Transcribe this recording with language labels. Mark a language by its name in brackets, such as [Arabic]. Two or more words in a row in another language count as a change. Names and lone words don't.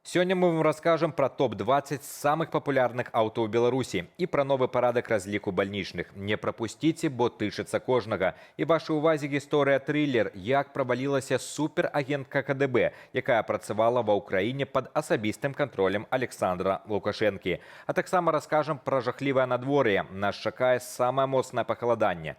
[Russian] Сегодня мы вам расскажем про топ-20 самых популярных авто [Belarusian] ў Беларусі і пра новы парадак разліку бальнічных. Не прапусціце, бо тычыцца кожнага. І вашай увазе гісторыя трылер, як правалілася суперагентка КДБ, якая працавала ва ўкраіне пад асабістым кантролем Александра Лукашэнкі. А таксама раскажам пра жахлівае надвор'е. Нас чакае самае моцнае пахаладанне.